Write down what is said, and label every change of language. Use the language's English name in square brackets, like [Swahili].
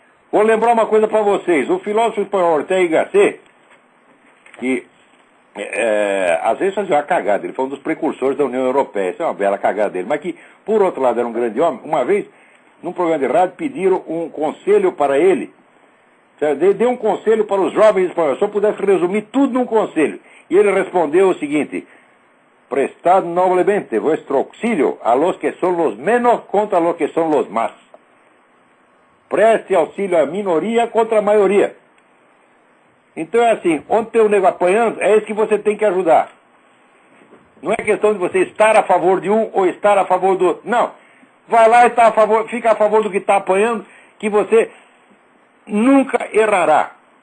[Portuguese] Vou lembrar uma coisa para vocês. O filósofo espanhol Ortega y Gasset, que às vezes fazia uma cagada, ele foi um dos precursores da União Europeia, isso é uma bela cagada dele, mas que, por outro lado, era um grande homem. Uma vez, num programa de rádio, pediram um conselho para ele. Deu um conselho para os jovens espanhóis, se eu pudesse resumir tudo num conselho. E ele respondeu o seguinte: [Spanish] prestad noblemente vuestro auxilio a los que son los menos contra los que son los más. [Portuguese] Preste auxílio à minoria contra a maioria. Então é assim, onde tem o nego apanhando, é esse que você tem que ajudar. Não é questão de você estar a favor de um ou estar a favor do outro. Não. Vai lá e fica a favor do que está apanhando, que você nunca errará.